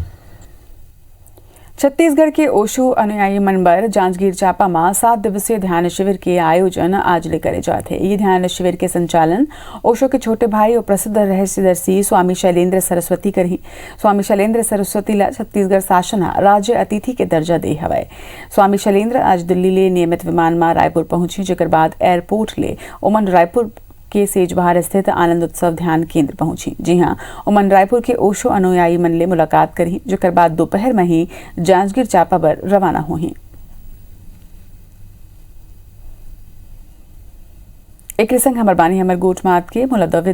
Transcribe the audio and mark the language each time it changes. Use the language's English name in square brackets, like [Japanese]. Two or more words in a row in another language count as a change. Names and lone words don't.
[Chhattisgarhi] छत्तीसगढ़ के ओशो अनुयायी मंडल जांजगीर चांपा में 7 दिवसीय ध्यान शिविर के आयोजन आज ले करे जाते हैं। ये ध्यान शिविर के संचालन ओशो के छोटे भाई और प्रसिद्ध रहस्यदर्शी स्वामी शैलेंद्र सरस्वती करही। स्वामी शैलेंद्र सरस्वती ला छत्तीसगढ़ शासन राज्य अतिथि के दर्जा दे हवय। स्वामी शैलेंद्र आज दिल्ली ले नियमित विमान में रायपुर पहुंची, जेकर बाद एयरपोर्ट ले ओमन रायपुर के सेजबहार स्थित आनंद उत्सव ध्यान केंद्र पहुंची। जी हां, ओमन रायपुर के ओशो अनुयायी मन ले मुलाकात करी, जेकर बाद दोपहर में ही जांजगीर चांपा पर रवाना हुई। एक संग हमर बानी हमर गोठ मात के मुला दविदा।